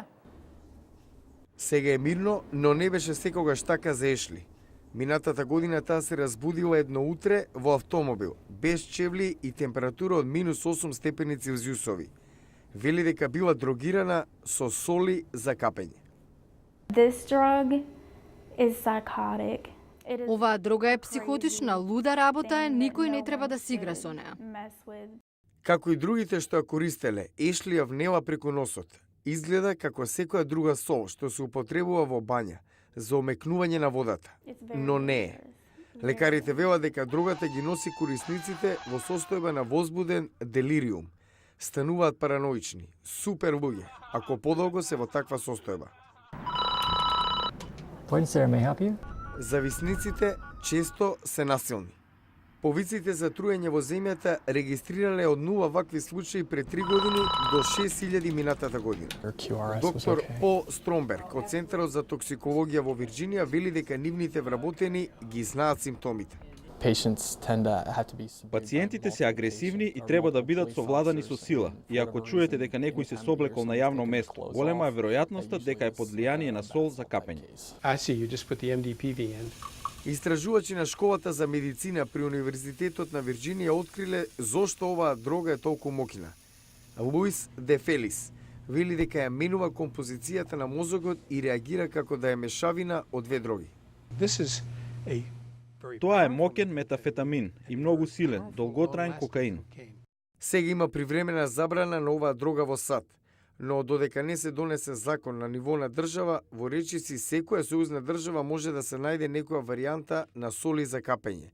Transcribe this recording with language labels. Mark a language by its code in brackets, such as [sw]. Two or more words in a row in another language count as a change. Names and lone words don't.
[mk] Сега е мирно, но не беше секогаш така за Ешли. Минатата година таа се разбудила едно утре во автомобил, без чевли и температура од -8 степени Целзиусови. Вели дека била дрогирана со соли за капење. [en] This drug is psychotic. It is [mk] Оваа дрога е психотична, луда работа е, никој не треба да си игра со неа. [en] mess with. [mk] Како и другите што ја користеле, Ешли ја внела преку носот. Изгледа како секоја друга сол што се употребува во бања за омекнување на водата. [en] It's very [mk] Но не е. [en] dangerous. [mk] Лекарите велат дека дрогата ги носи корисниците во состојба на возбуден делириум. Стануваат параноични, супер луѓе, ако подолго се во таква состојба. [en] Point, sir, may I help you? [mk] Зависниците често се насилни. Повиците за труење во земјата регистрирале од 0 вакви случаи пред 3 години до 6000 минатата година. [en] Your QRS was [mk] Доктор [en] okay. [mk] По Стромберг од Центарот за токсикологија во Вирџинија вели дека нивните вработени ги знаат симптомите. [en] Patients tend to have to be subdued by [mk] Пациентите се [en] multiple [mk] агресивни и [en] police [mk] треба да бидат совладани со [en] officers [mk] сила. [en] and [mk] И ако [en] for [mk] чуете [en] whatever [mk] дека [en] reason, [mk] некој се [en] they [mk] соблекол на јавно [en] take their [mk] место, [en] clothes [mk] голема е [en] off, [mk] веројатноста [en] they [mk] дека е [en] usually [mk] под влијание на сол за [en] suspect [mk] капење. [en] that case. I see. You just put the MDPV in. [mk] Истражувачи на школата за медицина при Универзитетот на Вирџинија откриле зошто оваа дрога е толку мокина. Луис де Фелис вели дека ја менува композицијата на мозокот и реагира како да е мешавина од две дроги. [en] This is a very [mk] Тоа е [en] powerful [mk] мокен метафетамин и многу силен, долготраен кокаин. Сега има привремена забрана на оваа дрога во САД, но додека не се донесе закон на ниво на држава, во речиси секоја сојузна држава може да се најде некоја варијанта на соли за капење.